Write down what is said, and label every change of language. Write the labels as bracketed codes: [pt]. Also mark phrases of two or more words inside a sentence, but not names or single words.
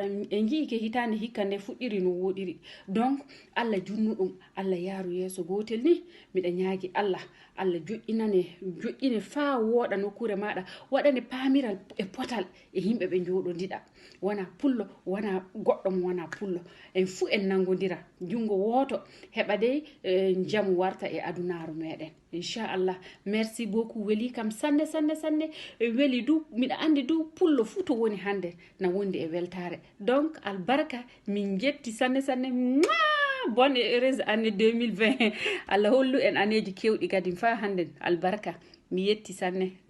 [ff] En jii ke hitande hikka nde fuɗɗiri no woɗiri. Donc Allah junnuɗum, Allah yaaru yeeso gotel ni miɗa ñaagi Allah joƴƴine fa woɗa nokkure maɗa, waɗane pamiral e potal e yimɓe ɓe joɗodiɗa. Wana pullo, wana goɗɗo mo wana pullo. En fu en nangodira jungo woto heɓa dey jamu warta e adunaru meɗen. [ar] إن شاء الله. [fr] Merci beaucoup. [ff] Weli kam sanne. Weli du miɗa andi du pullo fu to woni hande na wondi e weltare. Donc albarka min jetti sanne. [fr] Bonne et heureuse année 2020. [ff] Allah hollu en aneji kewɗi kadi fa handen albarka mi yetti sanne.